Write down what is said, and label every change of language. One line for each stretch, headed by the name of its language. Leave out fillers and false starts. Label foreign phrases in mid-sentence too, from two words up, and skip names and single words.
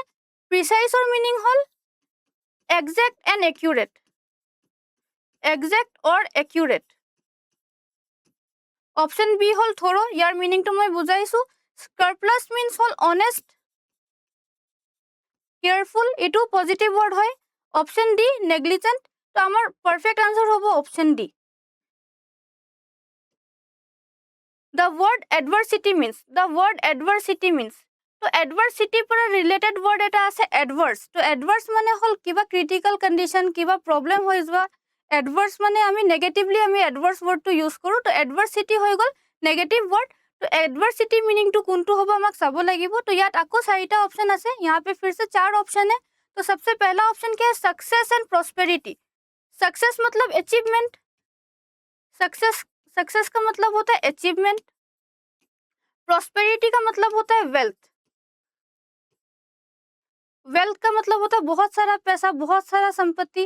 English: preciseৰ meaning হ'ল exact and accurate, exact or accurate. option B
Assamese: হ'ল থৰো, ইয়াৰ মিনিংটো মই বুজাইছোঁ।
English: scrupulous means হ'ল honest, careful, এইটো positive word হয়। option D negligent,
Assamese: তো আমাৰ
English: perfect answer হ'ব option D. The word adversity means, the word adversity means,
Assamese: তো adversity পৰা
English: related word
Assamese: এটা আছে adverse। তো adverse মানে হ'ল কিবা
English: critical condition,
Assamese: কিবা প্ৰব্লেম হৈ যোৱা। adverse মানে আমি নেগেটিভলি আমি adverse ৱৰ্ডটো ইউজ কৰোঁ। তো adversity হৈ গ'ল
English: negative word.
Assamese: তো adversity মিনিংটো কোনটো হ'ব আমাক চাব লাগিব। তো ইয়াত আকৌ চাৰিটা অপশ্যন আছে,
Hindi: यहाँ पे फिर से 4 ऑप्शन है। तो सबसे पहला ऑप्शन क्या है?
English: success and prosperity.
Hindi: सक्सेस मतलब अचीवमेंट, सक्सेस का मतलब होता है अचीवमेंट। प्रॉस्पेरिटी का मतलब होता है वेल्थ, वेल्थ का मतलब होता है बहुत सारा पैसा, बहुत सारा संपत्ति।